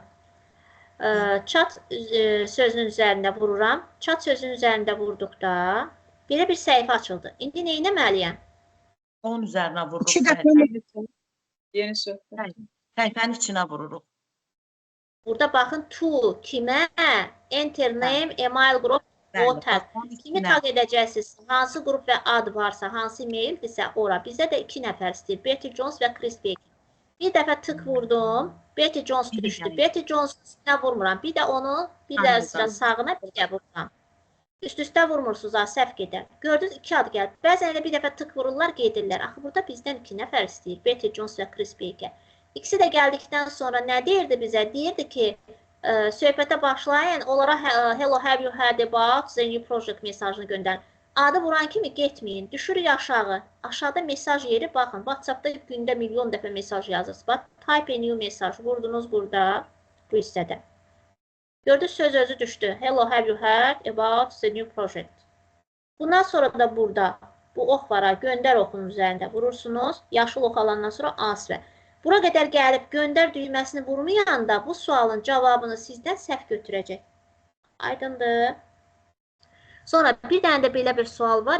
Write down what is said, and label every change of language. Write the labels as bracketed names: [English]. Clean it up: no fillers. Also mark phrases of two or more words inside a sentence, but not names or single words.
[Azerbaijani] Chat sözünün üzərində vururam. Chat sözünün üzərində vurduqda belə bir səhifə açıldı. İndi nə etməliyəm? Onun üzərinə vururuq. Yeni söhbət. Səhifənin içinə vururuq. Burada baxın, to, kimə, [English] enter name, email group, [Azerbaijani] Bəli, tag. bax, onun Kimi içinə. tag edəcəksiniz? Hansı qrup və ad varsa, hansı e-maildirsə ora. Bizə də 2 nəfər istəyir. Betty Jones və Chris Baker. Bir dəfə tık vurdum. Betty Jones Biri düşdü. gəlir. Betty Jones üstünə vurmuram. Bir də onu bir də Anladım. sıra sağına bir də vururam. Üst-üstə vurmursunuz, ha, səhv gedər. Gördünüz 2 ad gəldi. Bəzən elə bir dəfə tık vururlar, gedirlər. Axı burada bizdən 2 nəfər istəyir. Betty Jones və Chris Baker. İkisi də gəldikdən sonra nə deyirdi bizə? Deyirdi ki, söhbətə başlayın, onlara [English] hello, have you heard about the new project [Azerbaijani] mesajını göndərin. Adı vuran kimi getməyin, düşürük aşağı. Aşağıda mesaj yeri, baxın, WhatsApp-da gündə milyon dəfə mesaj yazırsınız. Bax, [English] type a new [Azerbaijani] mesaj, vurdunuz burada, bu hissədə. Gördünüz, söz özü düşdü. [English] Hello, have you heard about the new project? [Azerbaijani] Bundan sonra da burada, bu ox var, göndər oxunun üzərində vurursunuz. Yaşıl ox alandan sonra answer. Bura qədər gəlib göndər düyməsini vurmayanda bu sualın cavabını sizdən səhv götürəcək. Aydındır. Sonra bir dənə də belə bir sual var.